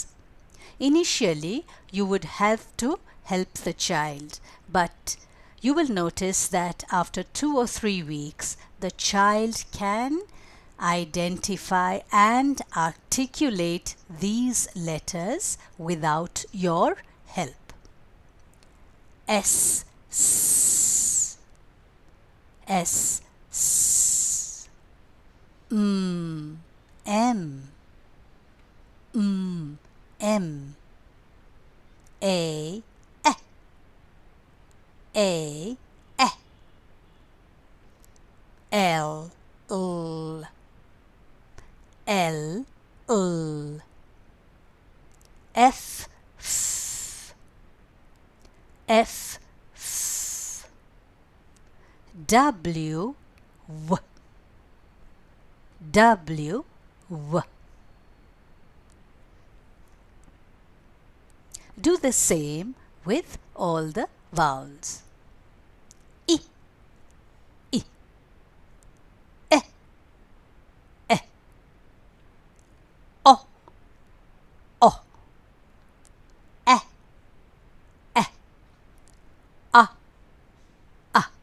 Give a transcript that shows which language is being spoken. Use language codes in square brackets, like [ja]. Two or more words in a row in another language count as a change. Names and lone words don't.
[en] Initially, you would have to help the child, but you will notice that after 2 or 3 weeks, the child can identify and articulate these letters without your help. S, S, S, S, M, M, M, A, A, L, L, L, L, F, F, F, F, W, W, W, W. Do the same with all the vowels. I, I, E, E, O, O, E, E, A, A.